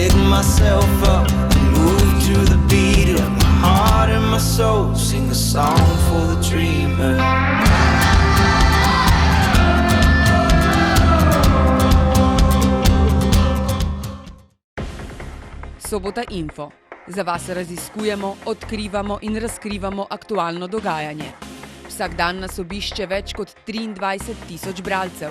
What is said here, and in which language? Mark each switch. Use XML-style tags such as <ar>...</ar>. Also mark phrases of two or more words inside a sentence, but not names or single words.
<en>myself up and move to the beat of my heart and my soul. Sing a song for the dreamer.</en> <sl>Sobota Info. Za vas raziskujemo, odkrivamo in razkrivamo aktualno dogajanje. Vsak dan nas obišče več kot 23.000 bralcev.</sl>